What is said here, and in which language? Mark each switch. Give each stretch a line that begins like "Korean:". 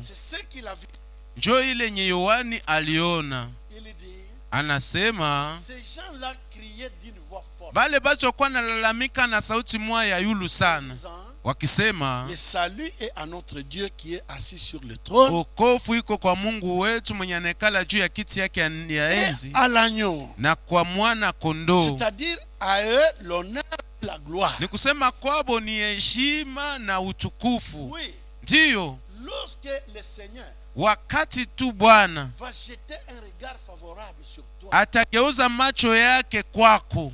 French: C'est ce qu'il a vu.
Swahili: Njo ile nye Yohani aliona.
French: Il dit,
Swahili: anasema
French: ces gens-là criaient d'une voix forte.
Swahili: Bale batu kwa nalalamika na sauti moja ya yulu sana. Wakisema,
French: le salut est à notre Dieu qui est assis sur le trône.
Swahili: Wokovu iko kwa Mungu wetu mwenye anekala juu ya kiti yake ya enzi.
French: À l'agneau.
Swahili: Na kwa mwana kondoo.
French: C'est-à-dire à eux l'honneur et la gloire.
Swahili: Ni kusema kwabo ni heshima na utukufu.
French: Oui.
Swahili: Ndiyo.
French: Lorsque le Seigneur
Swahili: wakati tu Bwana
French: va jeter un regard favorable sur toi,
Swahili: atageuza macho yake kwako,